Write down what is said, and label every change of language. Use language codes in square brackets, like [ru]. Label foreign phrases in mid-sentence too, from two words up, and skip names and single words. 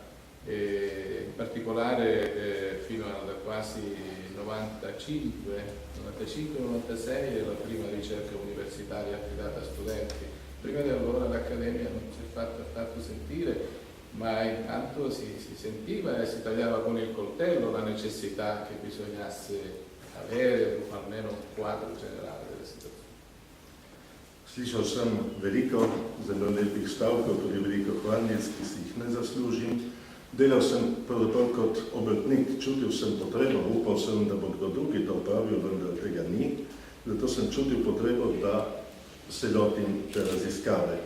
[it] In particolare fino al quasi 95-96 è la prima ricerca universitaria affidata a studenti. Prima di allora l'Accademia non si è fatto sentire, ma intanto si sentiva e si tagliava con il coltello la necessità che bisognasse avere almeno un quadro generale della situazione. [sl] Slišal sem veliko zelo lepih stavkov, tudi veliko hvalnic, ki si jih ne zaslužim. Delal sem pravzaprav kot obrtnik, čutil sem potrebo, upal sem, da bo kdo drugi to opravil, vendar tega ni. Zato sem čutil potrebo, da se lotim te raziskave.